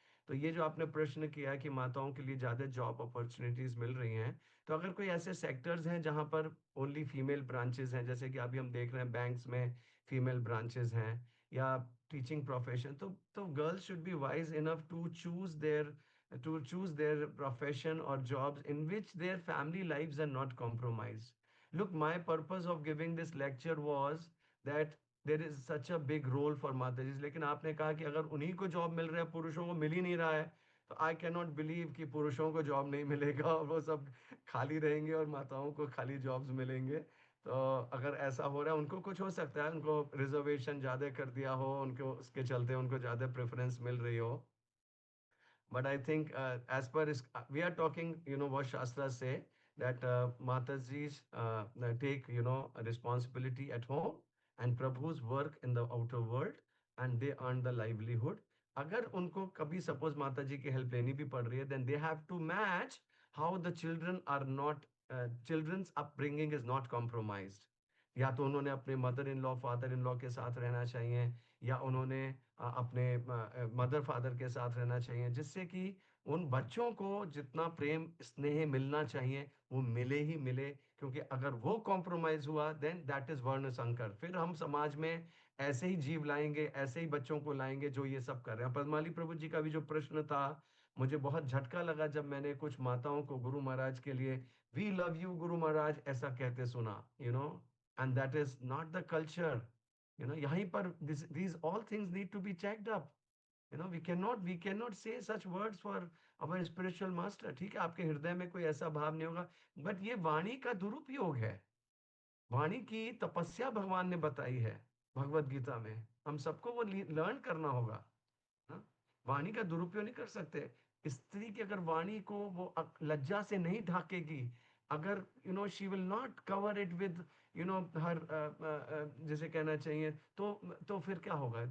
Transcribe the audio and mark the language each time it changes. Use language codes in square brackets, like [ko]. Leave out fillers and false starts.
[hi] तो ये जो आपने प्रश्न किया कि माताओं के लिए ज्यादा जॉब अपॉर्चुनिटीज मिल रही हैं, तो अगर कोई ऐसे सेक्टर्स हैं जहां पर ओनली फीमेल ब्रांचेस हैं, जैसे कि अभी हम देख रहे हैं बैंक्स में फीमेल ब्रांचेस हैं, या टीचिंग प्रोफेशन, तो [en] Girls should be wise enough to choose their profession और jobs in which their family lives are not compromised. Look, my purpose of giving this lecture was that there is such a big role for mothers. [hi] लेकिन आपने कहा कि अगर उन्हीं को job मिल रहा है, पुरुषों को मिल ही नहीं रहा है, तो [en] I can not believe [hi] कि पुरुषों को जॉब नहीं मिलेगा और वो सब खाली रहेंगे और माताओं को खाली जॉब्स मिलेंगे। तो अगर ऐसा हो रहा है, उनको कुछ हो सकता है, उनको रिजर्वेशन ज़्यादा कर दिया हो, उनको उसके चलते उनको ज़्यादा प्रेफरेंस मिल रही हो। [en] But I think as per we are talking, what Shastras say, that Matajis take, a responsibility at home, and Prabhus work in the outer world, and they earn the livelihood. [hi] अगर उनको कभी suppose माता जी की help लेनी भी पड़ रही है, [en] then they have to match how the children are not, children's upbringing is not compromised. [hi] या तो उन्होंने अपने mother in law, father in law के साथ रहना चाहिए, या उन्होंने अपने मदर फादर के साथ रहना चाहिए, जिससे कि उन बच्चों को जितना प्रेम स्नेह मिलना चाहिए वो मिले ही मिले। क्योंकि अगर वो कॉम्प्रोमाइज हुआ, देन दैट इज वर्ण संकर। फिर हम समाज में ऐसे ही जीव लाएंगे, ऐसे ही बच्चों को लाएंगे जो ये सब कर रहे हैं। पद्माली प्रभु जी का भी जो प्रश्न था, मुझे बहुत झटका लगा जब मैंने कुछ माताओं को गुरु महाराज के लिए we love you Guru Maharaj ऐसा कहते सुना, [en] And that is not the culture. यहीं पर these all things need to be checked up. We cannot say such words for our spiritual master. [hi] ठीक है, आपके हृदय में कोई ऐसा भाव नहीं होगा, बट ये वाणी का दुरुपयोग है। वाणी की तपस्या भगवान ने बताई है भगवत गीता में, हम सबको वो लर्न करना होगा। वाणी का दुरुपयोग नहीं कर सकते। स्त्री की अगर वाणी को वो लज्जा से नहीं ढाकेगी, [en] अगर she will not cover it with her जैसे [hi] कहना चाहिए, तो फिर क्या होगा?